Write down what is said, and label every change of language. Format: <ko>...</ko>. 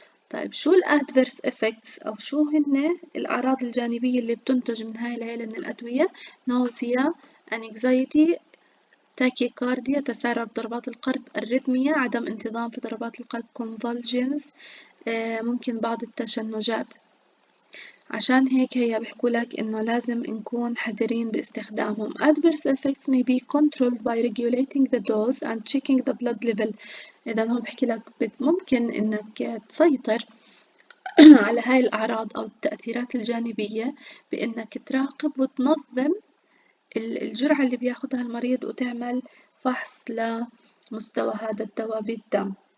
<ar>طيب شو الادفيرس افكتس أو شو هن الأعراض الجانبية اللي بتنتج من هاي العيلة من الأدوية؟ نوزيا، anxiety، تاكيكارديا، تسارع بضربات القلب، الريثميا، عدم انتظام في ضربات القلب، convulsions، ممكن بعض التشنجات. عشان هيك هي بيحكوا لك إنه لازم نكون حذرين باستخدامهم.</ar> <en>Adverse effects may be controlled by regulating the dose and checking the blood level.</en> <ar>إذا هو بحكي لك ممكن إنك تسيطر على هاي الأعراض أو التأثيرات الجانبية بإنك تراقب وتنظم الجرعة اللي بياخدها المريض وتعمل فحص لمستوى هذا الدواء بالدم.</ar>